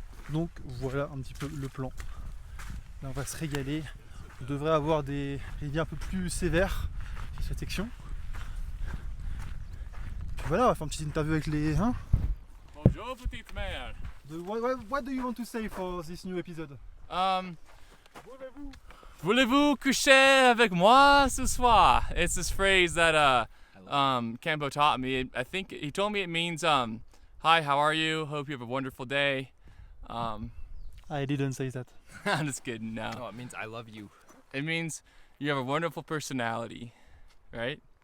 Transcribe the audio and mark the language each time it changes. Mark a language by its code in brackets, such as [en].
[fr] Donc voilà un petit peu le plan. Là on va se régaler. On devrait avoir des rivières un peu plus sévères sur cette section. Puis voilà, on va faire une petite interview avec les... Hein. Bonjour petit man. [en] What do you want to say for this new episode? [fr] Voulez-vous coucher avec moi ce soir? [en] It's this phrase that Cambo taught me. I think he told me it means hi, how are you? Hope you have a wonderful day. I didn't say that. I'm just kidding. No. Oh, it means I love you. It means you have a wonderful personality, right?